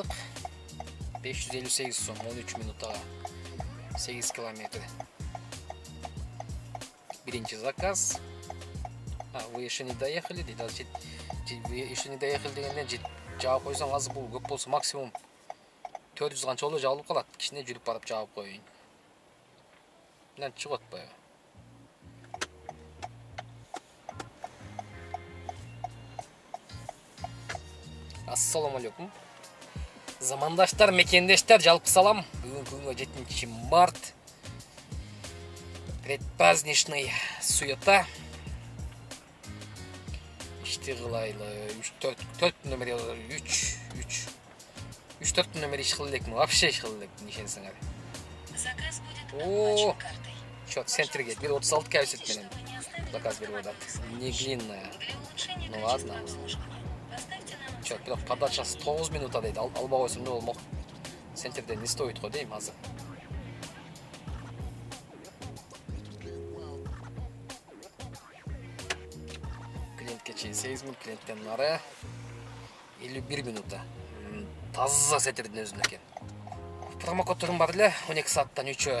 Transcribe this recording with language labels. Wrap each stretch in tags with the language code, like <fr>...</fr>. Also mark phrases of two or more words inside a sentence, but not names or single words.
<ky>558 сом 13 минутага 8 километр. Биринчи заказ.</ky> <ru>Вы еще не доехали, вы еще не доехали</ru> <ky>дегенден жаап койсоң азыр бул көп болсо максимум 400 канча боло жабылып калат. Кичине жүрүп барып жаап коюн. Мындан чыгып атпайбы? Ассаламу алейкум. Замандаштар, мекендештер, жалпы салам. Бүгүнкү күнгө 7 март.</ky> <ru>Предпраздничный суета.</ru> <ky>Ишти кылайлы. 4 номер 3-4 номер иш кылып элекмин. Вообще иш кылып элекмин, ишенсеңер.</ky> <ru>Заказ будет оплачен картой. Чё,</ru> <ky>центрге 1.36 кайсет менен заказ берип атат.</ky> <ru>Не длинная. Ну ладно. Чё,</ru> <ky>бирок подачасы 9 минута дейт. Алба койсом не болмок. Центрде</ky> <ru>не стоит</ru> <ky>го дейм азыр. Клиентке чейин 8 минут, клиенттен нары 51 минута. Таза центрдин өзүнө экен. Промокодторум бар эле, 12 сааттан 3-ө.</ky>